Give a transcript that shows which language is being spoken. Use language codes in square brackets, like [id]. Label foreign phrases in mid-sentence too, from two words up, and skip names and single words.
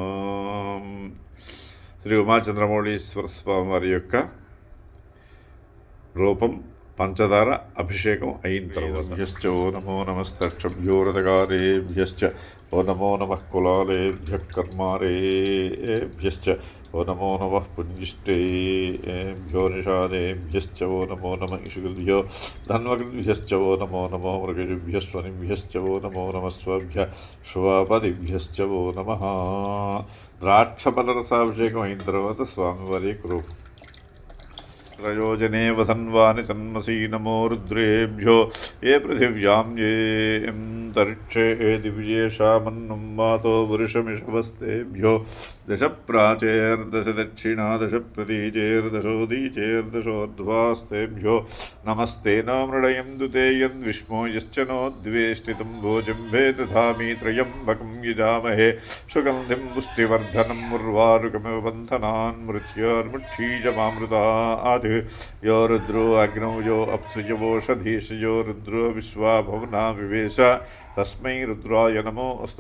[te] శ్రీ ఉమాచంద్రమౌళీశ్వర స్వామి వారి యొక్క రూపం పంచదార అభిషేకం అయిన తర్వాత [sa] ఓ నమో నమస్తక్షభ్యో రథకారేభ్యశ్చ ఓ నమో నమః కులాలేభ్య కర్మారేభ్యశ్చ ఓ నమో నమః పుంజిష్టేభ్యో నిషాదేభ్యశ్చ ఓ నమో నమ ఇషుగుభ్యో ధన్వకృభ్యశ్చ ఓ నమో నమో మృగజుభ్య స్వనిభ్యశ్చ ఓ నమో నమ స్వభ్య శుభపదిభ్యశ్చ ఓ నమః. [te] ద్రాక్షఫలరసాభిషేకం అయిన తర్వాత స్వామివారి రూపం. [sa] त्रयोजने वसन्वानि तन्मसि नमो रुद्रेभ्यो ये पृथिव्यां ये अंतरिक्षे दिव्येषामन्नं वातो पुरुषमिषवस्तेभ्यो दश प्राचेर्दश दक्षिणा दश प्रतीचेर्दशोदीचेर्दशोर्ध्वास्तेभ्यो नमस्ते न मृडयं दुते यद्विष्मो यश्च नो द्वेष्टितं भोजम्भे दधामि त्रयम्बकं यजामहे सुगन्धिं पुष्टिवर्धनम् उर्वारुकमिव बन्धनान् मृत्योर्मुक्षीयमामृतात् यो रुद्रो अग्नौ यो अप्सुयवोषधीश यो रुद्रो विश्वाभवना विवेश तस्मै रुद्राय नमो अस्तु.